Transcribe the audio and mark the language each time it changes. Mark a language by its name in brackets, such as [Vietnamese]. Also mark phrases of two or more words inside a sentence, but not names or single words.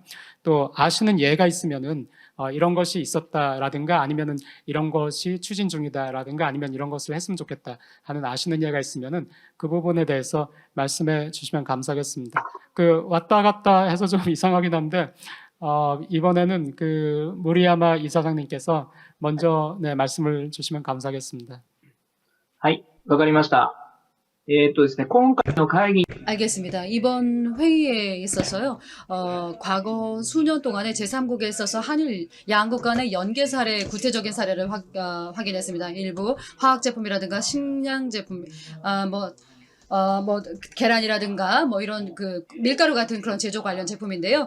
[Korean] 또 아시는 예가 있으면은 이런 것이 있었다라든가 아니면은 이런 것이 추진 중이다라든가 아니면 이런 것을 했으면 좋겠다 하는 아시는 예가 있으면은 그 부분에 대해서 말씀해 주시면 감사하겠습니다. 왔다 갔다 해서 좀 이상하긴 한데 이번에는 무리야마 이사장님께서 먼저 말씀을 주시면 감사하겠습니다. [Japanese] はい、わかりました。ですね、今回の会議 [Korean] 알겠습니다. 이번 회의에 있어서요, 과거 수년 동안에 제3국에 있어서 한일 양국 간의 연계 사례, 구체적인 사례를 확인했습니다. 일부 화학 제품이라든가 식량 제품, 계란이라든가 뭐 이런 밀가루 같은 그런 제조 관련 제품인데요.